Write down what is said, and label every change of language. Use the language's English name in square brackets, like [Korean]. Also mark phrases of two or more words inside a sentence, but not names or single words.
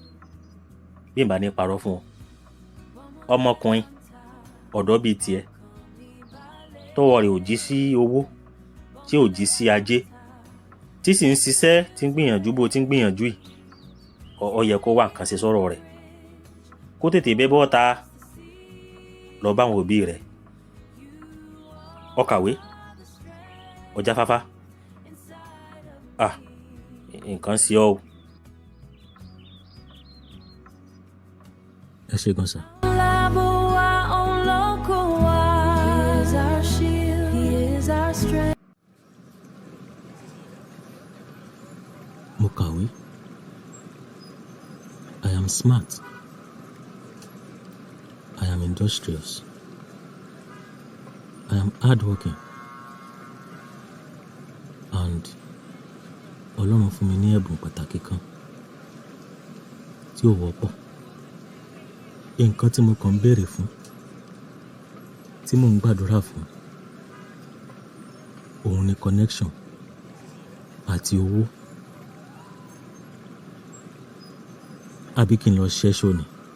[Yoruba] bí n bá ní parọ́ fún ọ ọmọkùnrin ọ̀dọ́ bíi tiẹ̀ tọwọ́ rẹ̀ ò jí sí owó tí ò jí sí ajé tí sì ń ṣiṣẹ́ tí ń gbìyànjú bó ti ń gbìyànjú yìí ó yẹ kó wá nǹkan ṣe sọ́rọ̀ rẹ̀ kó tètè bẹ́ bọ́ta lọ báwọn òbí rẹ̀ ó kàwé ó jáfáfá nǹkan sí ọ o. ẹ ṣé gan sà. mo kàwé [English] I am smart I am industrious I am hardworking [Yoruba] and Ọlọ́run fún mi ní ẹ̀bùn pàtàkì kan tí ò wọ́pọ̀ nǹkan tí mo kàn ń béèrè fún tí mò ń gbàdúrà fún òun ni connection àti owó àbí kí n lọ ṣẹ́ṣó ni.